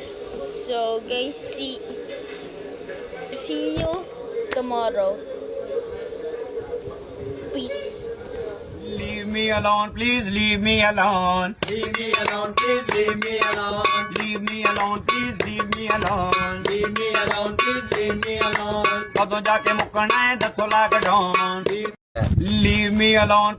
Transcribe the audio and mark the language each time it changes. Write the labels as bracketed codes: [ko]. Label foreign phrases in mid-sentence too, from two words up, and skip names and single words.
[en] So guys, see you tomorrow. Peace. Leave me alone, please leave me alone. Leave me alone, please leave me alone. Leave me alone, please leave me alone. Leave me alone, please leave me alone. [pa] ਕਦੋਂ ਜਾਕੇ ਮੁੱਕਣਾ ਹੈ 10 ਲੱਖ ਡੌਨ. [en] Leave me alone.